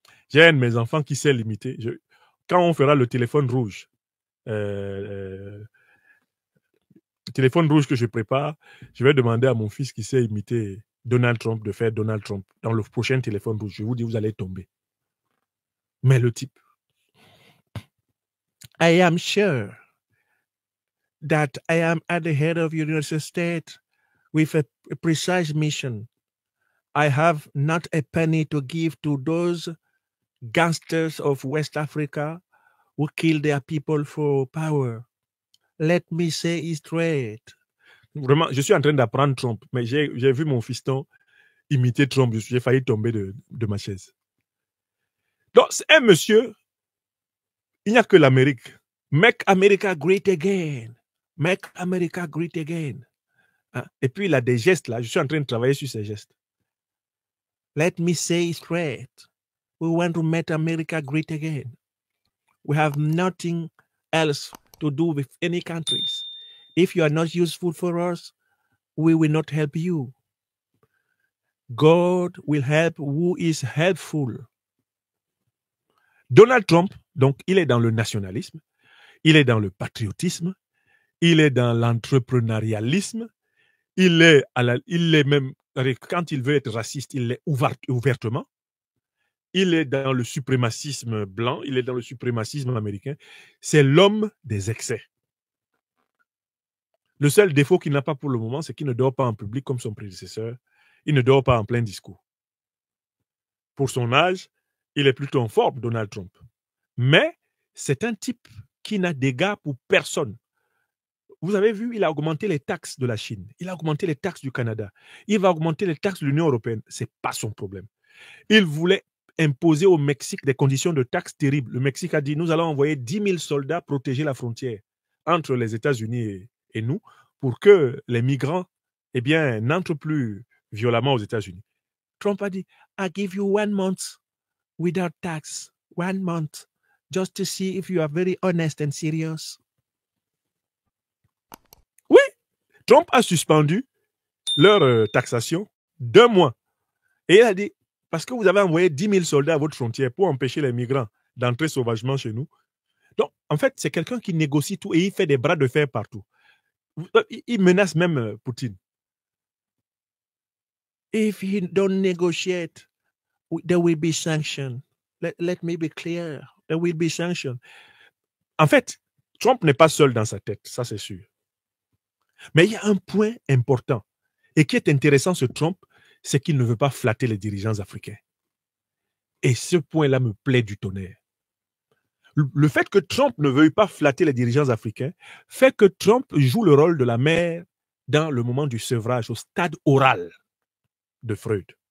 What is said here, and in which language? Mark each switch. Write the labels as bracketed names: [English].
[French] J'ai un de mes enfants qui sait l'imiter. Quand on fera le téléphone rouge, le téléphone rouge que je prépare, je vais demander à mon fils qui sait imiter Donald Trump de faire Donald Trump dans le prochain téléphone rouge. Je vous dis, vous allez tomber. Mais le type, [English] I am sure that I am at the head of United States with a precise mission. I have not a penny to give to those gangsters of West Africa who kill their people for power. Let me say it straight. [French] Vraiment, je suis en train d'apprendre Trump, mais j'ai vu mon fiston imiter Trump. J'ai failli tomber de ma chaise. Donc, c'est un monsieur, il n'y a que l'Amérique. [English] Make America great again. Make America great again. Hein? [French] Et puis, il a des gestes là. Je suis en train de travailler sur ces gestes. [English] Let me say it straight. We want to make America great again. We have nothing else to do with any countries. If you are not useful for us, we will not help you. God will help who is helpful. [French] Donald Trump, donc, il est dans le nationalisme, il est dans le patriotisme, il est dans l'entrepreneurialisme, il est même, quand il veut être raciste, il l'est ouvertement. Il est dans le suprémacisme blanc, il est dans le suprémacisme américain. C'est l'homme des excès. Le seul défaut qu'il n'a pas pour le moment, c'est qu'il ne dort pas en public comme son prédécesseur. Il ne dort pas en plein discours. Pour son âge, il est plutôt en forme, Donald Trump. Mais c'est un type qui n'a d'égard pour personne. Vous avez vu, il a augmenté les taxes de la Chine. Il a augmenté les taxes du Canada. Il va augmenter les taxes de l'Union européenne. Ce n'est pas son problème. Il voulait imposer au Mexique des conditions de taxes terribles. Le Mexique a dit, nous allons envoyer 10 000 soldats protéger la frontière entre les États-Unis et nous pour que les migrants n'entrent plus violemment aux États-Unis. Trump a dit, [English] I give you 1 month without tax. 1 month. Just to see if you are very honest and serious. [French] Oui, Trump a suspendu leur taxation d'1 mois. Et il a dit, parce que vous avez envoyé 10 000 soldats à votre frontière pour empêcher les migrants d'entrer sauvagement chez nous. Donc, en fait, c'est quelqu'un qui négocie tout et il fait des bras de fer partout. Il menace même Poutine. [English] If he don't negotiate, there will be sanctions. Let me be clear. There will be sanctions. [French] En fait, Trump n'est pas seul dans sa tête, ça c'est sûr. Mais il y a un point important et qui est intéressant sur Trump, c'est qu'il ne veut pas flatter les dirigeants africains. Et ce point-là me plaît du tonnerre. Le fait que Trump ne veuille pas flatter les dirigeants africains fait que Trump joue le rôle de la mère dans le moment du sevrage, au stade oral de Freud.